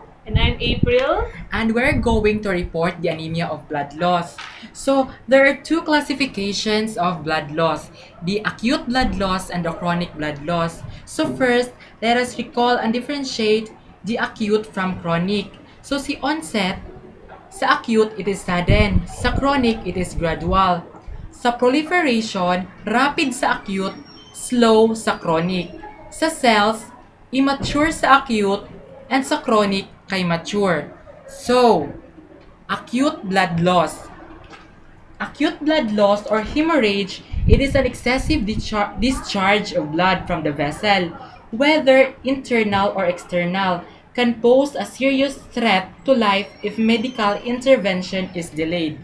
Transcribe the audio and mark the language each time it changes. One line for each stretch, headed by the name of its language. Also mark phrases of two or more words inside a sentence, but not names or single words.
English: And I'm April. and we're going to report the anemia of blood loss. So, there are two classifications of blood loss, the acute blood loss and the chronic blood loss. So, first, let us recall and differentiate the acute from chronic. So, si onset, sa acute, it is sudden. Sa chronic, it is gradual. Sa proliferation, rapid sa acute, slow sa chronic. Sa cells, immature sa acute, and sa chronic, kay mature. So, acute blood loss. Acute blood loss or hemorrhage, it is an excessive discharge of blood from the vessel, whether internal or external, can pose a serious threat to life if medical intervention is delayed.